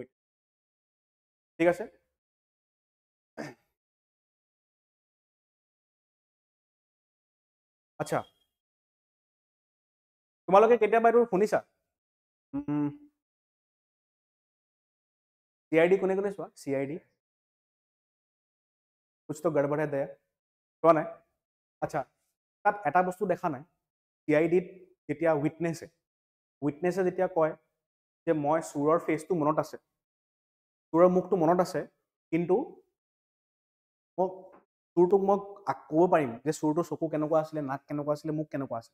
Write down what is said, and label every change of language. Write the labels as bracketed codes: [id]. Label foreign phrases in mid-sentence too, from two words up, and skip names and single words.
[as] ঠিক আছে, আচ্ছা, তোমালোকে কেতিয়াবা এইটো শুনিছা? CID কোনে কোনে চোৱা? [hi] CID कुछ तो गड़बड़ है दया, [as] চোৱা নাই? আচ্ছা, তাত এটা বস্তু দেখা নাই, CIDত যেতিয়া উইটনেছে যেতিয়া কয় যে মই চোৰৰ ফেচটো মনত আছে, চোৰৰ মুখটো মনত আছে, কিন্তু মোক চোৰটোক মই ক'ব পাৰিম যে চোৰটোৰ চকু কেনেকুৱা আছিলে, নাক কেনেকুৱা আছিলে, মুখ কেনেকুৱা আছিলে।